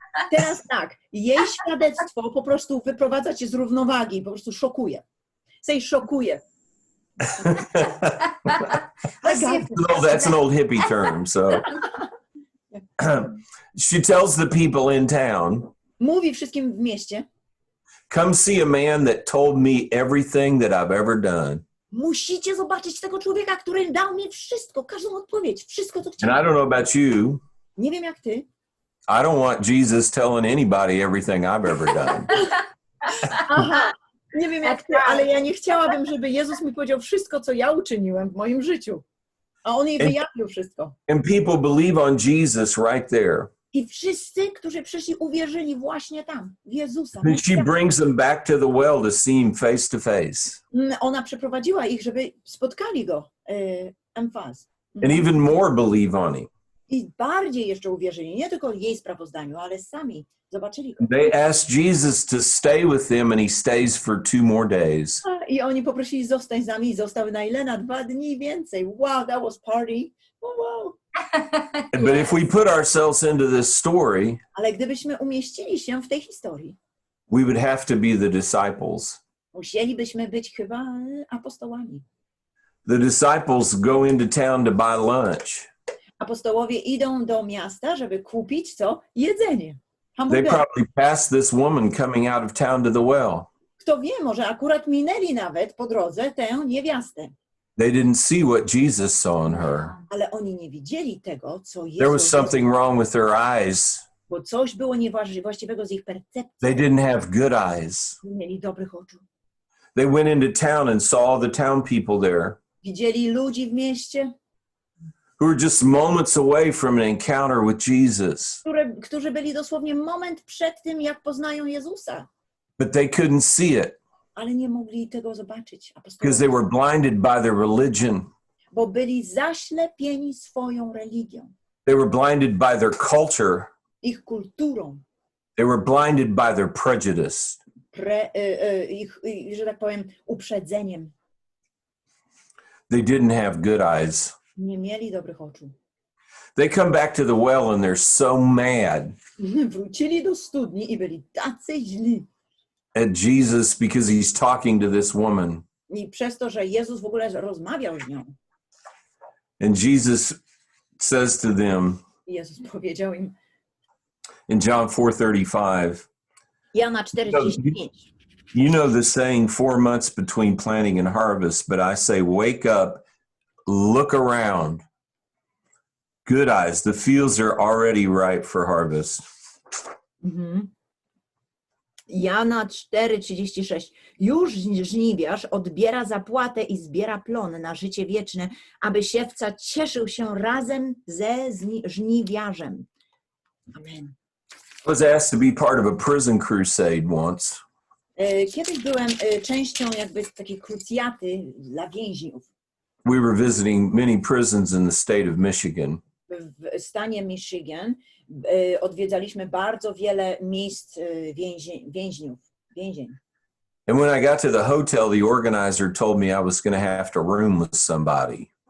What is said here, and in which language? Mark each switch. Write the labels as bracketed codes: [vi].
[pl] Teraz tak, jej świadectwo po prostu wyprowadza cię z równowagi, po prostu szokuje. [en] Say szokuje. That's an old hippie term. So she tells the people in town, [pl] mówi wszystkim w mieście, [en] come see a man that told me everything that I've ever done. [pl] Musicie zobaczyć tego człowieka, który dał mi wszystko, każdą odpowiedź, wszystko, co chciałem. [en] And I don't know about you. [pl] Nie wiem jak ty. [en] I don't want Jesus telling anybody everything I've ever done. [pl] Aha, nie wiem jak ty, ale ja nie chciałabym, żeby Jezus mi powiedział wszystko, co ja uczyniłem w moim życiu. A On jej wyjawił wszystko. [en] And people believe on Jesus right there. [pl] I wszyscy, którzy przyszli, uwierzyli właśnie tam, w Jezusa. [en] And she brings them back to the well to see him face to face. [pl] Ona przeprowadziła ich, żeby spotkali go. Emfaz. [en] And even more believe on him. [pl] I bardziej jeszcze uwierzyli, nie tylko jej sprawozdaniu, ale sami zobaczyli go. [en] They asked Jesus to stay with them and he stays for 2 more days. [pl] I oni poprosili, zostań z nami, i został na ile? Na 2 dni więcej. [en] Wow, that was party. Oh, wow. But if we put ourselves into this story, [pl] ale gdybyśmy umieścili się w tej historii, [en] we would have to be the disciples. [pl] musielibyśmy być chyba apostołami. [en] The disciples go into town to buy lunch. [pl] Apostołowie idą do miasta, żeby kupić co? Jedzenie. [en] They [pl] Hamburgery. [en] probably passed this woman coming out of town to the well. [pl] Kto wie, może akurat minęli nawet po drodze tę niewiastę. [en] They didn't see what Jesus saw in her. [pl] Ale oni nie widzieli tego, co [en] There was [pl] Jezus, [en] something wrong with their eyes. [pl] bo coś było niewłaściwego z ich percepcji. [en] They didn't have good eyes. [pl] Nie mieli dobrych oczu. [en] They went into town and saw all the town people there [pl] Widzieli ludzi w mieście, [en] who were just moments away from an encounter with Jesus. [pl] którzy byli dosłownie moment przed tym, jak poznają Jezusa. [en] But they couldn't see it [pl] Ale nie mogli tego zobaczyć. [en] because they were blinded by their religion. [pl] Bo byli zaślepieni swoją religią, [en] They were blinded by their culture. [pl] ich kulturą, [en] They were blinded by their prejudice. [pl] ich, że tak powiem, uprzedzeniem. [en] They didn't have good eyes. [pl] Nie mieli dobrych oczu. [en] They come back to the well and they're so mad [pl] Wrócili do studni i byli tacy źli. [en] at Jesus because he's talking to this woman. [pl] I przez to, że Jezus w ogóle rozmawiał z nią. [en] And Jesus says to them [pl] Jezus powiedział im, [en] in John 4:35, [pl] Jana 4:35. [en] you know the saying, 4 months between planting and harvest, but I say, wake up, look around. Good eyes, the fields are already ripe for harvest. [pl] Jana 4:36. Już żniwiarz odbiera zapłatę i zbiera plon na życie wieczne, aby siewca cieszył się razem ze żniwiarzem. [en] Amen. I was asked to be part of a prison crusade once. [pl] Kiedyś byłem częścią jakby takiej krucjaty dla więźniów [en] We were visiting many prisons in the state of Michigan. [pl] w stanie Michigan. Odwiedzaliśmy bardzo wiele miejsc więzień. [en] And when I got to the hotel, the organizer told me I was going to have to room with somebody.